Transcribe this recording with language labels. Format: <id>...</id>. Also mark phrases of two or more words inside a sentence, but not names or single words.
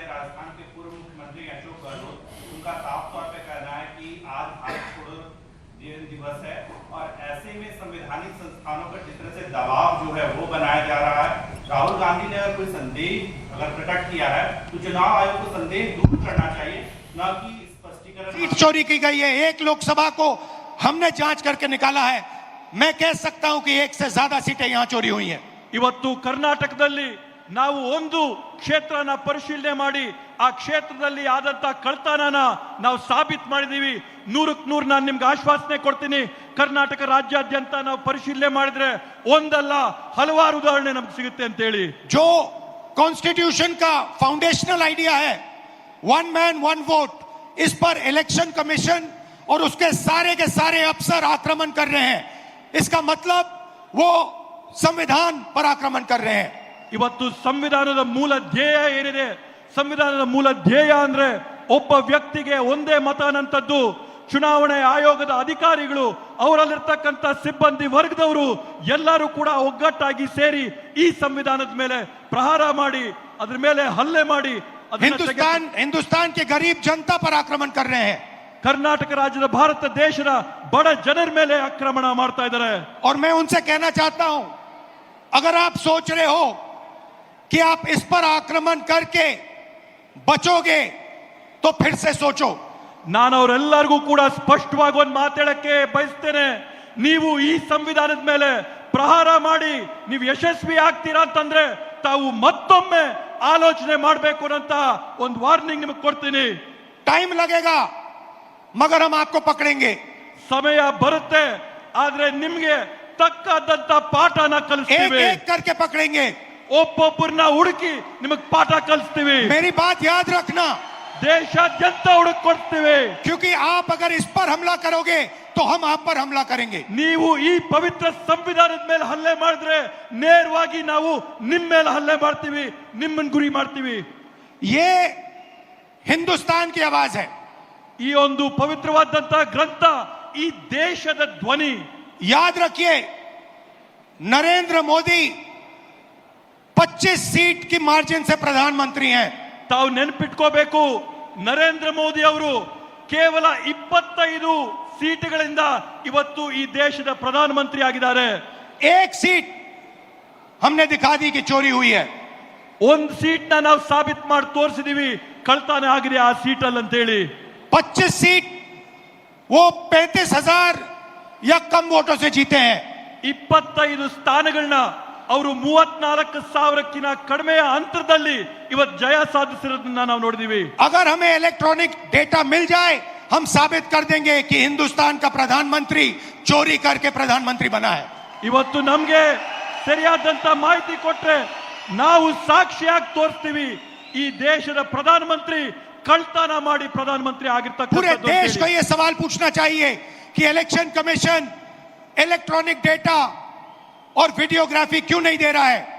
<hi>राजस्थान के पूर्व मुख्यमंत्री अशोक गहलोत, उनका साफ तौर पे कहना है कि आज भारत छोड़ो दिवस है, और ऐसे में संवैधानिक संस्थानों पर जिस तरह से दबाव जो है वो बनाया जा रहा है। राहुल गांधी ने अगर कोई संदेश अगर प्रकट किया है, तो चुनाव आयोग को संदेश दूर करना चाहिए, न कि स्पष्टीकरण। सीट चोरी की गई है। एक लोकसभा को हमने जांच करके निकाला है। मैं कह सकता हूं कि 1 से ज्यादा सीटें यहां चोरी हुई हैं।</hi> <kn>ಇವತ್ತು ಕರ್ನಾಟಕದಲ್ಲಿ ನಾವು ಒಂದು ಕ್ಷೇತ್ರನ ಪರಿಶೀಲನೆ ಮಾಡಿ ಆ ಕ್ಷೇತ್ರದಲ್ಲಿ ಆದಂತ ಕಳ್ತನನ ನಾವು ಸಾಬೀತು ಮಾಡಿದೀವಿ। 100ಕ್ಕೆ 100 ನಾನು ನಿಮ್ಗೆ ಆಶ್ವಾಸನೆ ಕೊಡ್ತೀನಿ। ಕರ್ನಾಟಕ ರಾಜ್ಯಾದ್ಯಂತ ನಾವು ಪರಿಶೀಲನೆ ಮಾಡಿದ್ರೆ ಒಂದಲ್ಲ ಹಲವಾರು ಉದಾಹರಣೆ ನಮ್ಗೆ ಸಿಗುತ್ತೆ ಅಂತ ಹೇಳಿ।</kn> <hi>जो कॉन्स्टिट्यूशन का</hi> <en>foundational idea</en> <hi>है,</hi> <en>1 man 1 vote,</en> <hi>इस पर</hi> <en>election commission</en> <hi>और उसके के सारे अफसर आक्रमण कर रहे हैं। इसका मतलब वो संविधान पर आक्रमण कर रहे हैं।</hi> <kn>ಇವತ್ತು ಸಂವಿಧಾನದ ಮೂಲ ಧ್ಯೇಯ ಏನಿದೆ, ಸಂವಿಧಾನದ ಮೂಲ ಧ್ಯೇಯ ಅಂದ್ರೆ ಒಬ್ಬ ವ್ಯಕ್ತಿಗೆ ಒಂದೇ ಮತ ಅನ್ನಂತದ್ದು। ಚುನಾವಣೆ ಆಯೋಗದ ಅಧಿಕಾರಿಗಳು, ಅವರಲ್ಲಿರ್ತಕ್ಕಂಥ ಸಿಬ್ಬಂದಿ ವರ್ಗದವರು ಎಲ್ಲರೂ ಕೂಡ ಒಗ್ಗಟ್ಟಾಗಿ ಸೇರಿ ಈ ಸಂವಿಧಾನದ ಮೇಲೆ ಪ್ರಹಾರ ಮಾಡಿ, ಅದರ ಮೇಲೆ ಹಲ್ಲೆ ಮಾಡಿ</kn> <hi>हिंदुस्तान के गरीब जनता पर आक्रमण कर रहे हैं।</hi> <kn>ಕರ್ನಾಟಕ ರಾಜ್ಯದ ಭಾರತ ದೇಶದ ಬಡ ಜನರ ಮೇಲೆ ಆಕ್ರಮಣ ಮಾಡ್ತಾ ಇದ್ದಾರೆ।</kn> <hi>और मैं उनसे कहना चाहता हूं, अगर आप सोच रहे हो कि आप इस पर आक्रमण करके बचोगे, तो फिर से सोचो।</hi> <kn>ನಾನು ಅವರೆಲ್ಲರಿಗೂ ಕೂಡ ಸ್ಪಷ್ಟವಾಗಿ ಒಂದು ಮಾತಾಡಕ್ಕೆ ಬಯಸ್ತೇನೆ। ನೀವು ಈ ಸಂವಿಧಾನದ ಮೇಲೆ ಪ್ರಹಾರ ಮಾಡಿ ನೀವು ಯಶಸ್ವಿ ಆಗ್ತೀರಾ ಅಂತಂದ್ರೆ ತಾವು ಮತ್ತೊಮ್ಮೆ ಆಲೋಚನೆ ಮಾಡಬೇಕು ಅಂತ ಒಂದು ವಾರ್ನಿಂಗ್ ನಿಮಗೆ ಕೊಡ್ತೀನಿ।</kn> <hi>टाइम लगेगा, मगर हम आपको पकड़ेंगे।</hi> <kn>ಸಮಯ ಬರುತ್ತೆ, ಆದ್ರೆ ನಿಮ್ಗೆ ತಕ್ಕಾದಂತ ಪಾಠನ ಕಲಿಸ್ತೀವಿ।</kn> <hi>एक करके पकड़ेंगे,</hi> <kn>ಒಬ್ಬೊಬ್ಬರನ್ನ ಹುಡುಕಿ ನಿಮಗೆ ಪಾಠ ಕಲಿಸ್ತೀವಿ।</kn> <hi>मेरी बात याद रखना,</hi> <kn>ದೇಶಾದ್ಯಂತ ಹುಡುಕ್ ಕೊಡ್ತೀವಿ।</kn> <hi>क्योंकि आप अगर इस पर हमला करोगे तो हम आप पर हमला करेंगे।</hi> <kn>ನೀವು ಈ ಪವಿತ್ರ ಸಂವಿಧಾನದ ಮೇಲೆ ಹಲ್ಲೆ ಮಾಡಿದ್ರೆ ನೇರವಾಗಿ ನಾವು ನಿಮ್ಮ ಮೇಲೆ ಹಲ್ಲೆ ಮಾಡ್ತೀವಿ, ನಿಮ್ಮನ್ನ ಗುರಿ ಮಾಡ್ತೀವಿ.</kn> <hi>ये हिंदुस्तान की आवाज है।</hi> <kn>ಈ ಒಂದು ಪವಿತ್ರವಾದಂತಹ ಗ್ರಂಥ ಈ ದೇಶದ ಧ್ವನಿ.</kn> <hi>याद रखिए, नरेंद्र मोदी 25 सीट की मार्जिन से प्रधानमंत्री हैं।</hi> <kn>ತಾವು ನೆನಪಿಟ್ಕೋಬೇಕು, ನರೇಂದ್ರ ಮೋದಿ ಅವರು ಕೇವಲ 25 ಸೀಟುಗಳಿಂದ ಇವತ್ತು ಈ ದೇಶದ ಪ್ರಧಾನಮಂತ್ರಿ ಆಗಿದ್ದಾರೆ.</kn> <hi>एक सीट हमने दिखा दी कि चोरी हुई है।</hi> <kn>ಒಂದು ಸೀಟ್ ನಾವು ಸಾಬೀತು ಮಾಡಿ ತೋರಿಸಿದೀವಿ ಕಳ್ತನ ಆಗಿದೆ ಆ ಸೀಟಲ್ಲಿ ಅಂತ ಹೇಳಿ.</kn> <hi>25 सीट वो 35,000 या कम वोटों से जीते हैं।</hi> <kn>25 ಸ್ಥಾನಗಳನ್ನ ಅವರು 34,000ಕ್ಕಿಂತ ಕಡಿಮೆಯ ಅಂತರದಲ್ಲಿ ಇವತ್ತು ಜಯ ಸಾಧಿಸಿರೋದನ್ನ ನಾವು ನೋಡಿದೀವಿ.</kn> <hi>अगर हमें</hi> <en>electronic data</en> <hi>मिल जाए, हम साबित कर देंगे कि हिंदुस्तान का प्रधानमंत्री चोरी करके प्रधानमंत्री बना है।</hi> <kn>ಇವತ್ತು ನಮ್ಗೆ ಸರಿಯಾದಂತ ಮಾಹಿತಿ ಕೊಟ್ರೆ ನಾವು ಸಾಕ್ಷಿಯಾಗಿ ತೋರಿಸ್ತೀವಿ ಈ ದೇಶದ ಪ್ರಧಾನಮಂತ್ರಿ ಕಳ್ತನ ಮಾಡಿ ಪ್ರಧಾನಮಂತ್ರಿ</kn> <hi>पूरे देश को</hi> <kn>ಆಗಿರ್ತಕ್ಕಂಥ.</kn> <hi>यह सवाल पूछना चाहिए कि</hi> <en>election commission electronic data</en> <hi>और वीडियोग्राफी क्यों नहीं दे रहा है।</hi>